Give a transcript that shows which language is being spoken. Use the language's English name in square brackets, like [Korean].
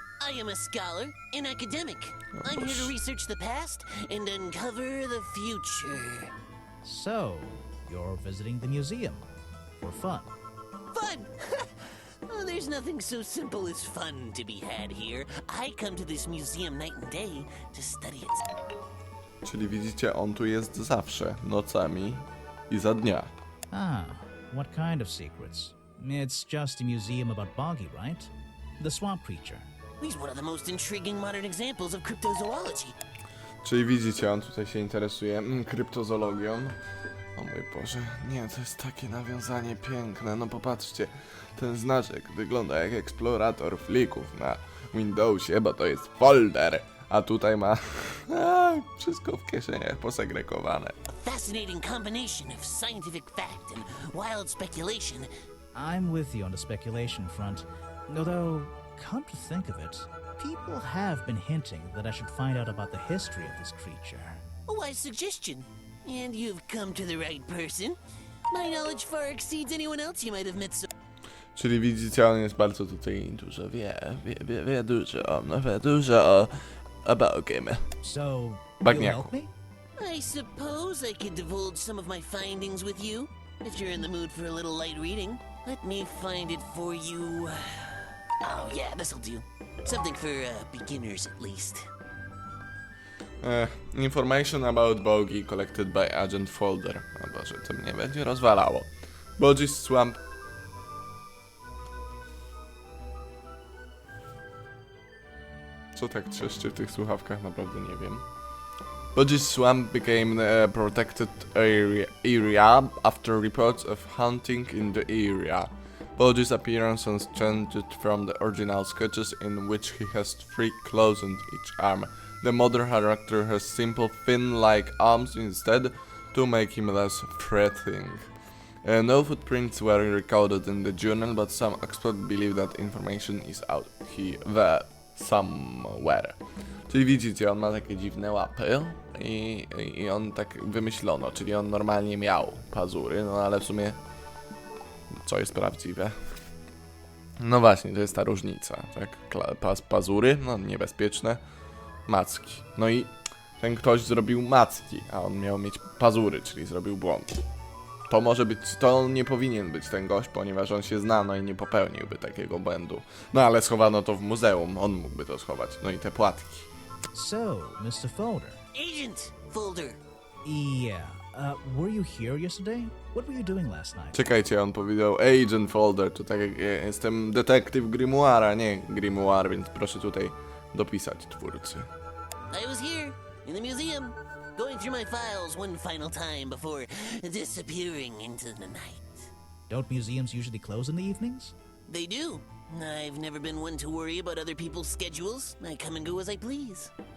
[English] I am a scholar, an academic. I'm here to research the past and uncover the future. so you're visiting the museum for fun. Fun! Oh, there's There's nothing so simple as fun to be had here. I come to this museum night and day to study its... [Polish] Czyli widzicie, on tu jest zawsze, nocami i za dnia. [English] Ah, what kind of secrets? It's just a museum about Boggy, right? The swamp creature. He's one of the most intriguing modern examples of cryptozoology. [Polish] Czyli widzicie, on tutaj się interesuje kryptozoologią. O mój Boże, nie, to jest takie nawiązanie piękne. No popatrzcie, ten znaczek wygląda jak eksplorator flików na Windowsie, bo to jest folder. A tutaj ma wszystko w kieszeniach posegregowane. [English] A fascinating combination of scientific fact and wild speculation. I'm with you on the speculation front. Although, come to think of it, people have been hinting that I should find out about the history of this creature. A wise suggestion. And you've come to the right person. My knowledge far exceeds anyone else you might have met so... [Polish] Czyli widzicie, on jest bardzo tutaj dużo wie dużo o Boggym. [English] So, you'll [Polish] Bagniaku. [English] help me? I suppose I could divulge some of my findings with you, if you're in the mood for a little light reading. Let me find it for you. Oh yeah, this'll do. Something for beginners at least. Information about Boggy collected by Agent Folder. [Polish] O Boże, to mnie będzie rozwalało. Boggy's Swamp. Co tak trzeszczy w tych słuchawkach? Naprawdę nie wiem. [English] Boggy's Swamp became a protected area after reports of hunting in the area. Boggy's appearance has changed from the original sketches in which he has 3 claws on each arm. The modern character has simple fin-like arms instead to make him less threatening. No footprints were recorded in the journal, but some experts believe that information is out there somewhere. [Polish] Czyli widzicie, on ma takie dziwne łapy i on tak wymyślono, czyli on normalnie miał pazury, no ale w sumie co jest prawdziwe? No właśnie, to jest ta różnica, tak? Pazury, no niebezpieczne, macki. No i ten ktoś zrobił macki, a on miał mieć pazury, czyli zrobił błąd. To może być, to nie powinien być ten gość, ponieważ on się zna, no i nie popełniłby takiego błędu. No ale schowano to w muzeum, on mógłby to schować, no i te płatki. [English] So, Mr. Folder. Agent Folder. Yeah. Were you here yesterday? What were you doing last night? [Polish] Czekajcie, on powiedział Agent Folder, to tak jak ja jestem detektyw Grimoira, nie Grimoire, więc proszę tutaj dopisać twórcy. [English] I was here, in the museum, going through my files one final time before disappearing into the night. Don't museums usually close in the evenings? They do. I've never been one to worry about other people's schedules. I come and go as I please.